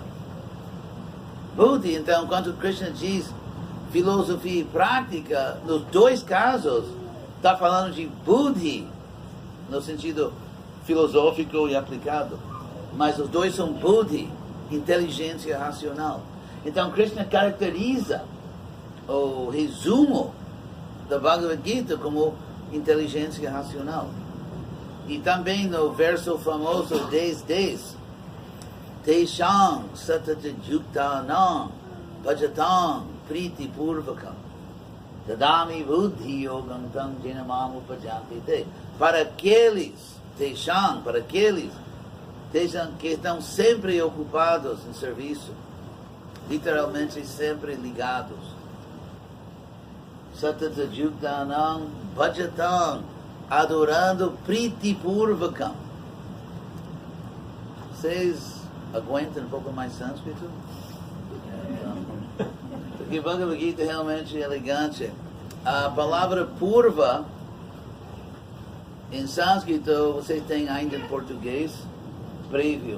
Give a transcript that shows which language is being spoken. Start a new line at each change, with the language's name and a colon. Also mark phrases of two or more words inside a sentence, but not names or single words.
Portuguese: Buddhi, então, quando Krishna diz filosofia e prática, nos dois casos, está falando de buddhi, no sentido filosófico e aplicado. Mas os dois são buddhi, inteligência racional. Então, Krishna caracteriza o resumo da Bhagavad Gita como inteligência racional. E também no verso famoso 10:10,
Sanskrit: तेषां सतत युक्तानां भजतां प्रीति पूर्वकम् ददामि बुद्धि योगं तं येन मां उपयान्ति ते.
Portuguese: Para aqueles, Teshang, para aqueles que estão sempre ocupados em serviço, literalmente sempre ligados.
Sanskrit: सतत युक्तानां भजतां, adorando प्रीति पूर्वकम्.
Portuguese: Vocês aguentam um pouco mais sânscrito? Porque Bhagavad Gita é realmente elegante. A palavra purva, em sânscrito, vocês têm ainda em português, prévio.